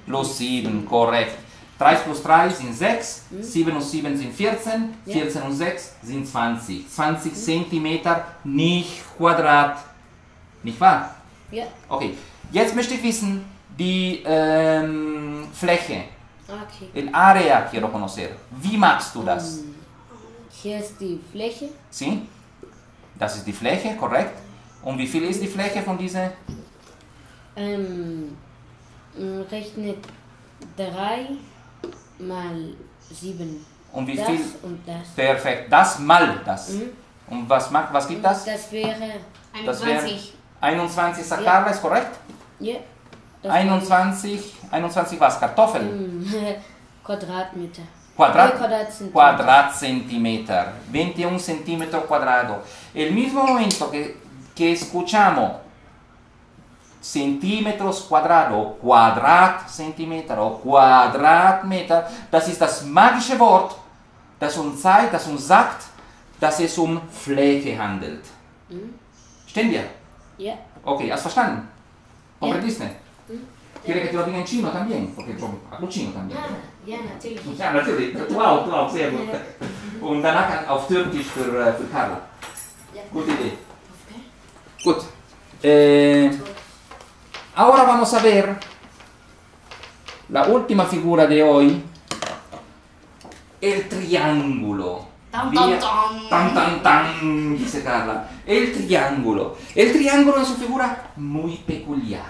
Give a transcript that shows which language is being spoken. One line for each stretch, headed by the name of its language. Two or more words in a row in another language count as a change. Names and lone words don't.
German: Plus 7, korrekt. 3 plus 3 sind 6, 7 und 7 sind 14, 14 und 6 sind 20. 20 Zentimeter, nicht Quadrat. Nicht wahr? Ja. Okay, jetzt möchte ich wissen, die Fläche. Okay.
Spanish: El área quiero conocer.
German: Wie machst du das? Hier ist die Fläche.
Spanish: ¿Sí?
German: Das ist die Fläche, korrekt. Und wie viel ist die Fläche von dieser? Man rechnet 3 mal 7. Und wie das viel? Und das. Perfekt. Das mal das. Und was gibt das? Das wäre Das wäre 21. 21 Sacarla, ist korrekt? Ja. 21 was? Kartoffeln? Quadratmeter. Quadratcentimeter.
Spanish: 21 centímetros cuadrados. El mismo momento que escuchamos centímetros cuadrados,
German: Quadratcentimeter o Quadratmeter, das ist das magische Wort, das uns zeigt, das uns sagt, dass es Fläche handelt. Verstehen wir? Ja.
Spanish: Ok, ¿has verstanden? ¿Comprendiste?
German: Ja.
Spanish: ¿Quieres que te lo diga en chino también? Porque yo hablo chino también.
German: Ja, natürlich. Ja, natürlich. Wow, sehr gut. Und danach auf Türkisch für Carla. Ja. Gute Idee. Gut.
Spanish: Ahora vamos a ver la última figura de hoy, el triángulo. Tan, tan, tan. Tan, tan, tan, dice Carla. El triángulo. El triángulo es una figura muy peculiar.